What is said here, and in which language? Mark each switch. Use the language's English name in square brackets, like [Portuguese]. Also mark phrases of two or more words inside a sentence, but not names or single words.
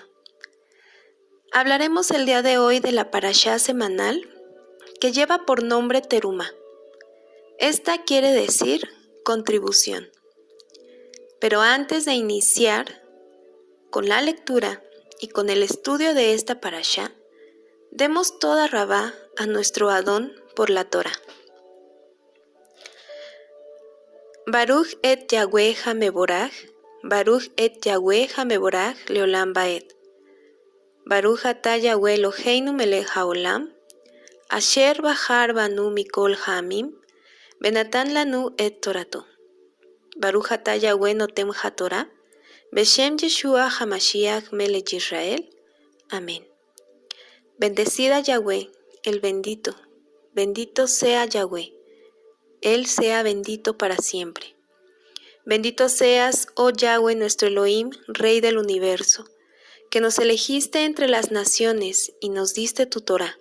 [Spanish] Hablaremos el día de hoy de la parashá semanal que lleva por nombre Terumá. Esta quiere decir contribución. Pero antes de iniciar con la lectura y con el estudio de esta parashá, demos [Hebrew] תודה רבה [Spanish] a nuestro Adón por la Torah. [Hebrew] ברוך את יהוה המבורך, ברוך את יהוה המבורך לעולם ועד. ברוך אתה יהוה אלהינו מלך העולם, אשר בחר בנו מכל העמים, ונתן לנו את תורתו. ברוך אתה יהוה נותן התורה, בשם ישוע המשיח מלך ישראל. [Spanish] Amén. Bendecida Yahweh, el bendito. Bendito sea Yahweh. Él sea bendito para siempre. Bendito seas, oh Yahweh, nuestro Elohim, Rey del universo, que nos elegiste entre las naciones y nos diste tu Torá.